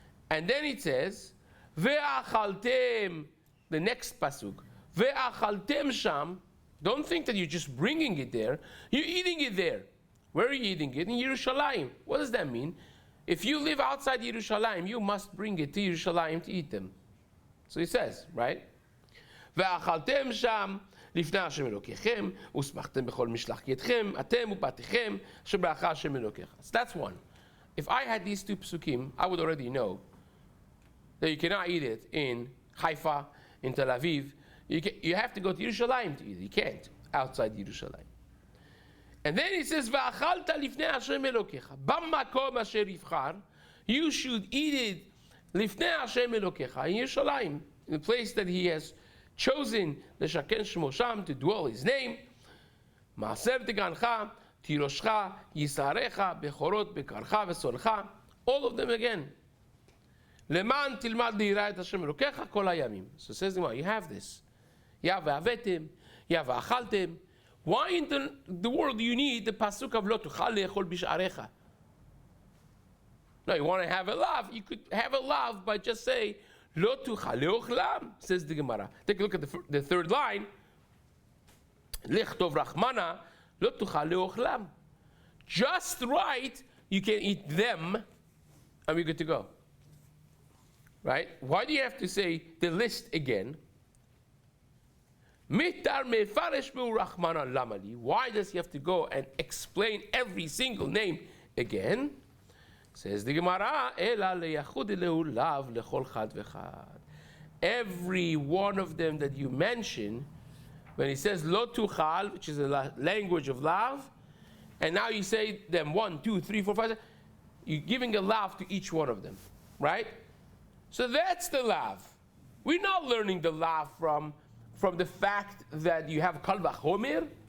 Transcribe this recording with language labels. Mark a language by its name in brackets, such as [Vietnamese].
[English] And then it says, ve'achaltem, the next pasuk, ve'achaltem sham. Don't think that you're just bringing it there. You're eating it there. Where are you eating it? In Yerushalayim. What does that mean? If you live outside Yerushalayim, you must bring it to Yerushalayim to eat them. So he says, right? [Hebrew] ve'achaltem sham לפני השם אלוקיכם, ושמחתם בכל משלח ידכם, אתם ובתיכם, אשר ברכה השם אלוקיך. [English] So that's one. If I had these 2 psukim, I would already know that you cannot eat it in Haifa, in Tel Aviv. You have to go to Yerushalayim to eat it. You can't outside Yerushalayim. And then he says, [Hebrew] ואכלת לפני השם אלוקיך, במקום אשר יבחר, [English] you should eat it [Hebrew] לפני השם אלוקיך, [English] in Yerushalayim, in the place that he has chosen [Hebrew] לשכן שמו שם, [English] to dwell his name. [Hebrew] מעשר תגנך, תירושך, ישערך, בכורות, בקרך ושונך. [English] All of them again. [Hebrew] למען תלמד ליראה את השם אלוקיך כל הימים. [English] So it says, you have this. [Hebrew] יה והבאתם, יה ואכלתם. [English] Why in the world do you need the pasuk of [Hebrew] לא תוכל לאכול בשעריך? [English] No, you want to have a lav. You could have a lav by just say, [Hebrew] לא תוכל לאוכלם, [English] says the Gemara. Take a look at the 3rd line. [Hebrew] לכתוב רחמנה, לא תוכל לאוכלם. [English] Just right, you can eat them, and we're good to go. Right? Why do you have to say the list again? [Hebrew] מיתר מפרש בו רחמנה למה לי? [English] Why does he have to go and explain every single name again? Says the Gemara, [Hebrew] אלא לייחוד אלוהו לאו לכל חד וחד. [English] Every one of them that you mention, when he says lo tuchal, which is a language of lav, and now you say them 1, 2, 3, 4, 5, 6, you're giving a lav to each one of them, right? So that's the lav. We're not learning the lav from the fact that you have kal vachomer.